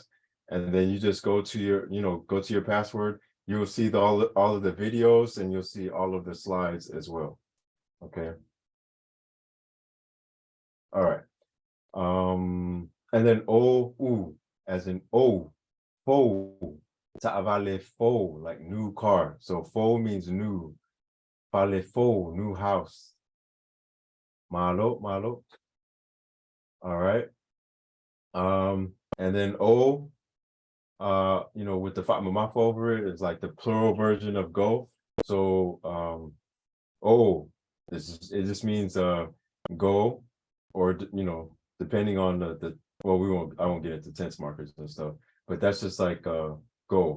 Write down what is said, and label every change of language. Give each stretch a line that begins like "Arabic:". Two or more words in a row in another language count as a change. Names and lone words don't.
English: And then you just go to your password. You'll see all of the videos, and you'll see all of the slides as well. Okay. All right. And then as in
Samoan: fo, ta'avale fo,
English: like new car. So fo means new.
Samoan: Fale fo,
English: new house. Malo. All right. And then with the Fatma over it, it's like the plural version of go. So it just means go, or depending on I won't get into tense markers and stuff, but that's just like go.